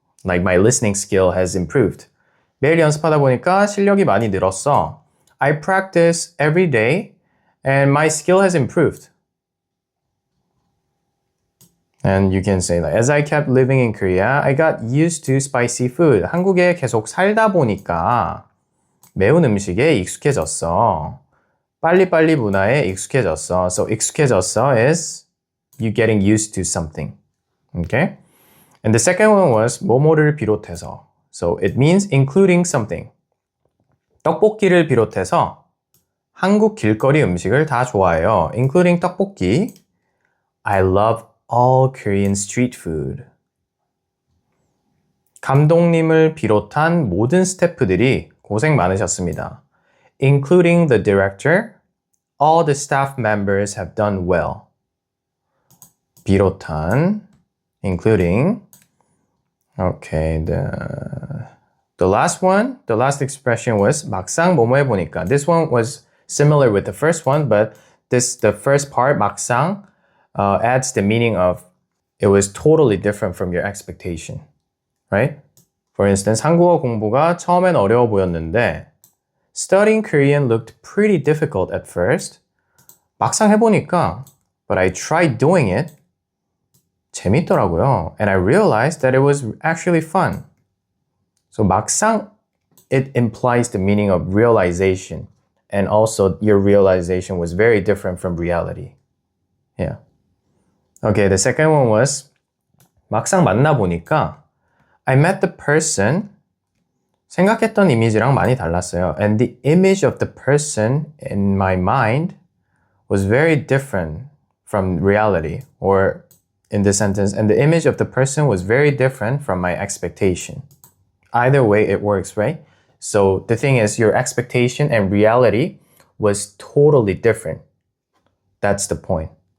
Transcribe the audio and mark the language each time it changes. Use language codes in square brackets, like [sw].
[en] Like my listening skill has improved. [ko] 매일 연습하다 보니까 실력이 많이 늘었어. [en] I practice every day and my skill has improved. And you can say that as I kept living in Korea, I got used to spicy food. [ko] 한국에 계속 살다 보니까 매운 음식에 익숙해졌어. 빨리빨리 문화에 익숙해졌어. [en] So 익숙해졌어 is you getting used to something. Okay? And the second one was [ko] 뭐뭐를 비롯해서. [en] So it means including something. [ko] 떡볶이를 비롯해서 한국 길거리 음식을 다 좋아해요. [en] Including 떡볶이. I love all Korean street food. [ko] 감독님을 비롯한 모든 스태프들이 고생 많으셨습니다. [en] Including the director, all the staff members have done well. 비롯한, including. Okay, the last one, the last expression was [ko] 막상 뭐뭐 해보니까. [en] This one was similar with the first one, but the first part, 막상, adds the meaning of it was totally different from your expectation, right? For instance, [ko] 한국어 공부가 처음엔 어려워 보였는데 [en] studying Korean looked pretty difficult at first. [ko] 막상 해보니까, [en] but I tried doing it. [ko] 재밌더라고요. [en] And I realized that it was actually fun. So 막상, it implies the meaning of realization. And also your realization was very different from reality. Yeah. Okay, the second one was [ko] 막상 만나보니까 [en] I met the person. [ko] 생각했던 이미지랑 많이 달랐어요. [en] And the image of the person in my mind was very different from reality. Or in this sentence, and the image of the person was very different from my expectation. Either way, it works, right? So the thing is, your expectation and reality was totally different. That's the point.